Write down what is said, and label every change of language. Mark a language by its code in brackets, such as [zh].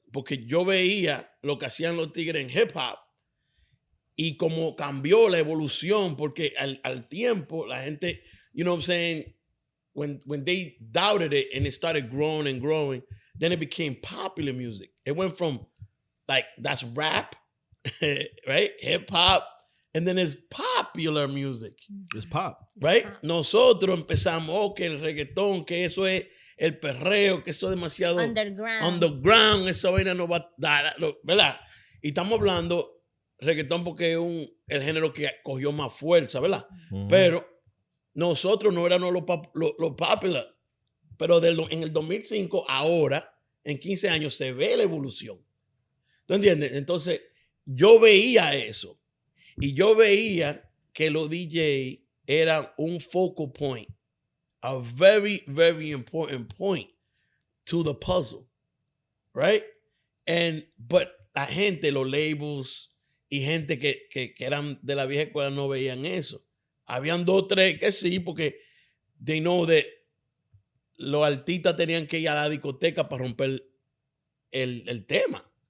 [es] Porque yo veía lo que hacían los tigres en hip hop y como cambió la evolución, porque al tiempo la gente, [en] you know what I'm saying, when they doubted it and it started growing and growing, then it became popular music. It went from like, that's rap, right? Hip hop, and then it's popular music. It's pop. Right? [es] Nosotros empezamos, que el reggaetón, que eso es el perreo, que eso es demasiado underground, esa vaina no va a dar, ¿verdad? Y estamos hablando reggaetón porque es el género que cogió más fuerza, ¿verdad? Uh-huh. Pero nosotros no éramos los popular. Pero en el 2005, ahora, en 15 años, se ve la evolución. ¿Tú entiendes? Entonces, yo veía eso. Y yo veía que los DJ eran un focal point. [en] A very, very important point to the puzzle. Right? But [es] la gente, los labels y gente que eran de la vieja escuela no veían eso. Habían 2, 3 que sí, porque [en] they know that [es] los artistas tenían que ir a la discoteca para romper el tema.